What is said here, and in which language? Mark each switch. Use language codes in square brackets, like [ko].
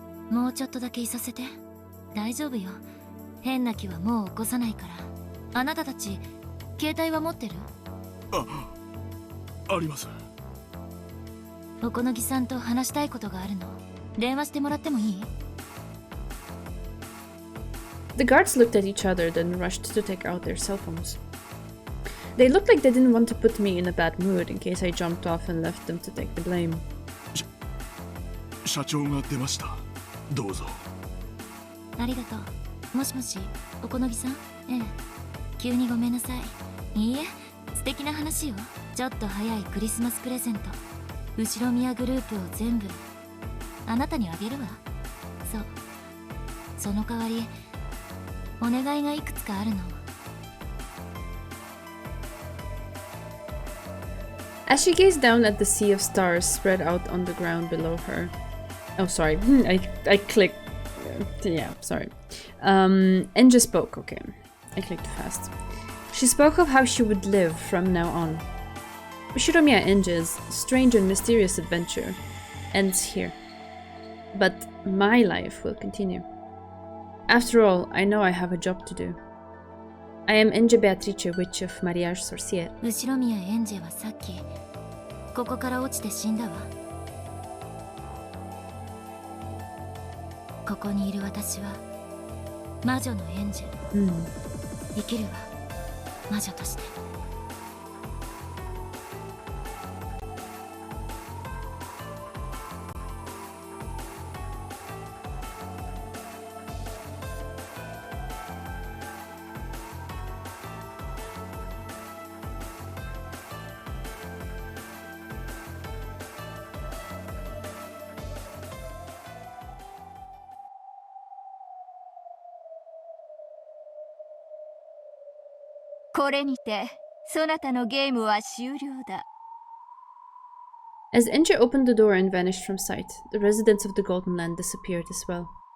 [ja] もうちょっとだけいさせて。大丈夫よ。変な気はもう起こさないから。あなたたち携帯は持ってる？あります。おこのぎさんと話したいことがあるの。電話してもらってもいい？ [en] The guards looked at each other, then rushed to take out their cell phones. They looked like they didn't want to put me in a bad mood in case I jumped off and left them to take the blame. [ja] 社長が出ました。どうぞ。ありがとう。もしもし、おこのぎさん？ええ。急にごめんなさい。いいえ、素敵な話よ。ちょっと早いクリスマスプレゼント。後ろ宮グループを全部あなたにあげるわ。そう。その代わり、お願いがいくつかあるの。 [en] As she gazed down at the sea of stars spread out on the ground below her. Oh, sorry. I clicked. Yeah, sorry. Enja spoke. Okay. I clicked fast. She spoke of how she would live from now on. Shiromiya Enja's strange and mysterious adventure ends here. But my life will continue. After all, I know I have a job to do. I am Enja Beatrice, witch of Mariage Sorcière. [ja] 後ろ宮エンジェはさっきここから落ちて死んだわ。ここにいる私は魔女のエンジェ。生きるわ、魔女として。これにてそなたのゲームは終了だ。 [en] As Enja opened the door and vanished from sight, the residents of the Golden Land disappeared as well.